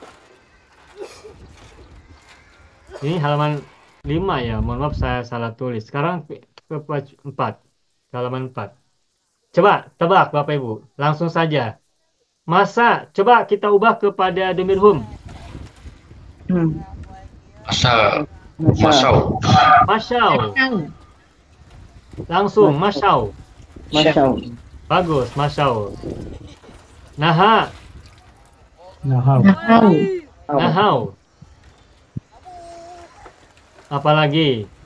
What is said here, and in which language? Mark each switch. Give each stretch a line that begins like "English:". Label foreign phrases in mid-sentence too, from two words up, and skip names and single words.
Indonesian: Ini halaman 5 ya, mohon maaf saya salah tulis. Sekarang ke 4, halaman 4. Coba tebak Bapak Ibu, langsung saja. Masa, coba kita ubah kepada
Arabic: ضمير هم. Masau. Masau. Masyau. Langsung, masyau. Masyau.
Indonesian: Bagus, masyau. Naha. Nahau. Apalagi?